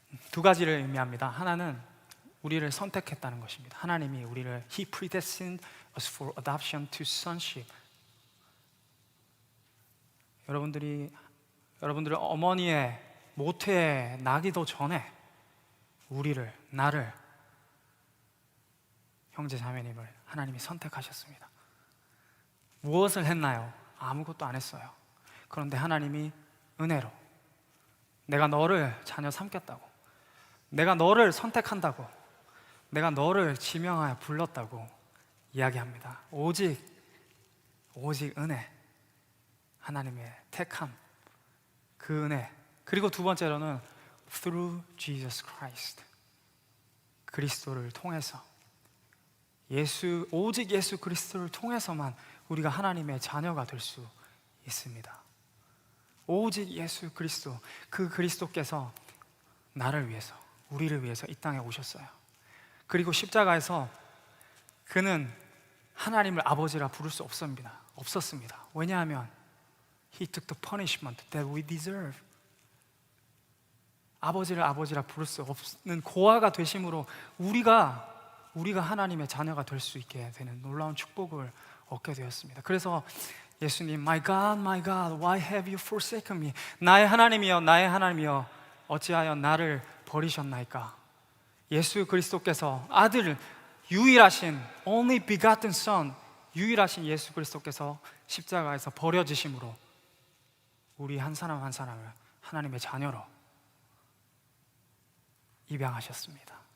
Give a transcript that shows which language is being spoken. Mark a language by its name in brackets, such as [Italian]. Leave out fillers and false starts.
[Korean] 두 가지를 의미합니다. 하나는 우리를 선택했다는 것입니다. 하나님이 우리를 [English] He predestined us for adoption to sonship. [Korean] 여러분들의 어머니의 모태에 나기도 전에 나를, 형제 자매님을 하나님이 선택하셨습니다. 무엇을 했나요? 아무것도 안 했어요. 그런데 하나님이 은혜로 내가 너를 자녀 삼겠다고, 내가 너를 선택한다고, 내가 너를 지명하여 불렀다고 이야기합니다. 오직 은혜, 하나님의 택함, 그 은혜. 그리고 두 번째로는 [English] through Jesus Christ, [Korean] 그리스도를 통해서, 오직 예수 그리스도를 통해서만 우리가 하나님의 자녀가 될 수 있습니다. 오직 예수 그리스도, 그 그리스도께서 나를 위해서, 우리를 위해서 이 땅에 오셨어요. 그리고 십자가에서 그는 하나님을 아버지라 부를 수 없었습니다. 왜냐하면 [English] He took the punishment that we deserve. [Korean] 아버지를 아버지라 부를 수 없는 고아가 되심으로 우리가 하나님의 자녀가 될 수 있게 되는 놀라운 축복을 얻게 되었습니다. 그래서 예수님, [English] My God, why have you forsaken me? [Korean] 나의 하나님이여, 나의 하나님이여, 어찌하여 나를 버리셨나이까? 예수 그리스도께서 아들, 유일하신 [English] only begotten son, [Korean] 유일하신 예수 그리스도께서 십자가에서 버려지심으로 우리 한 사람 한 사람을 하나님의 자녀로 입양하셨습니다.